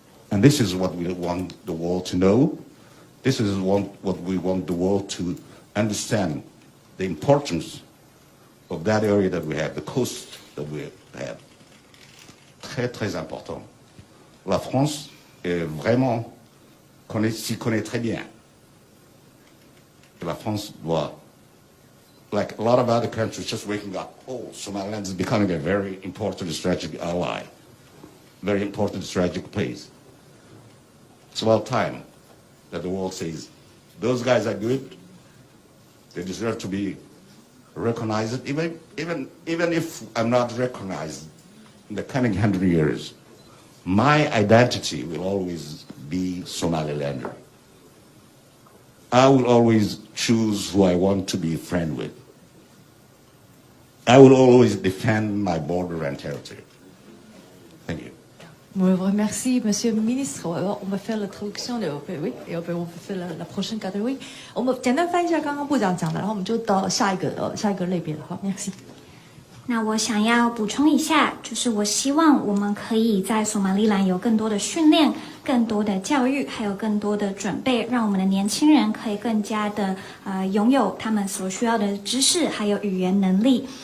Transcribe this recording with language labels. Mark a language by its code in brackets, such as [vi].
[en] And this is what we want the world to know. This is what we want the world to understand, the importance of that area that we have, the coast that we have. [fr] très très important. La France est vraiment s'y connaît très bien. La France doit, [en] like a lot of other countries, just waking up. Oh, Somaliland is becoming a very important strategic ally, very important strategic place. It's about time that the world says, those guys are good. They deserve to be recognized. Even if I'm not recognized in the coming 100 years, my identity will always be Somalilander. I will always choose who I want to be friend with. I will always defend my border and territory. Thank you. [fr] On vous remercie, Monsieur le Ministre. Alors, on va faire la traduction的，oui，et après on va faire la prochaine catégorie. [zh] 我们简单翻译一下刚刚部长讲的，然后我们就到下一个类别了。好 ， [fr] merci。 [zh] 那我想要补充一下，就是我希望我们可以在索马利兰有更多的训练、更多的教育，还有更多的准备，让我们的年轻人可以更加的拥有他们所需要的知识，还有语言能力。